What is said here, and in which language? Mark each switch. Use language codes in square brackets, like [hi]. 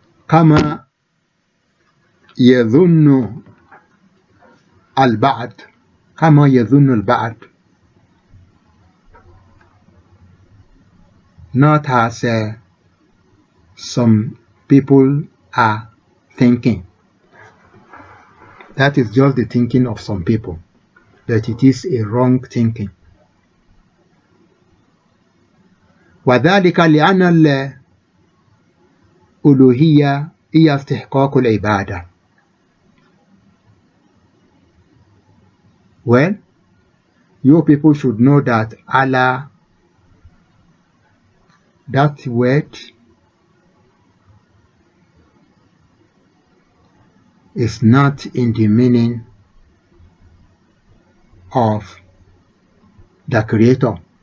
[ar] كما يظن البعض كما يظن البعض, [en] not as some people are thinking. That is just the thinking of some people, that it is a wrong thinking. [ar] وذلك لأن الألوهية هي استحقاق العبادة. [en] Well, you people should know that Allah, that word is not in the meaning of the Creator.